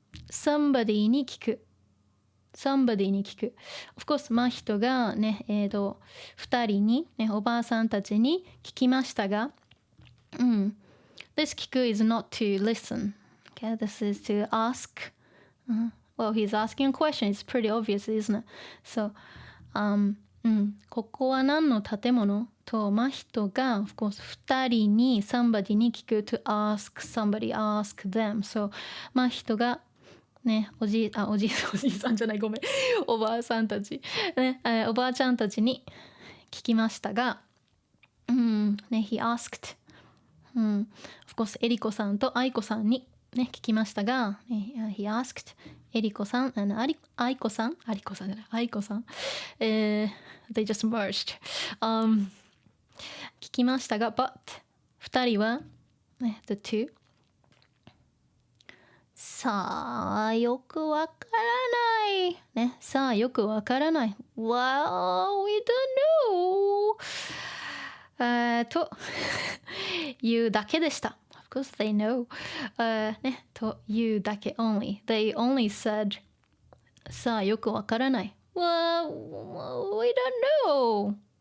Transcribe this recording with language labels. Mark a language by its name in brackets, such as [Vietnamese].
[English] somebody [Japanese] に聞く。somebody に聞く。 [English] of course, [Japanese] Mahitoがね、二人に、おばあさんたちに聞きましたが、 [English] this 聞く is not to listen. Okay, this is to ask Well, he's asking a question. It's pretty obvious, isn't it? So, [Japanese] ここは何の建物と真人が [English] of course 2人に somebody に聞く to ask somebody ask them. [Japanese] So 真人がねおじいさんじゃないごめんおばあさんたちね、おばあちゃんたちに聞きましたが、ね [English] he asked、 [Japanese] of course エリコさんとアイコさんにね聞きましたが、he asked エリコさん、アイコさんじゃない、アイコさん、 [English] they just merged、 [Japanese] 聞きましたが、but 2人は、ね、 [English] the two [Japanese] さあよくわからないね、さあよくわからない [English] well we don't know [Japanese] というだけでした。 [English] Of course they know、ね、というだけ only they only said [Japanese] さあよくわからない [English] well we don't know、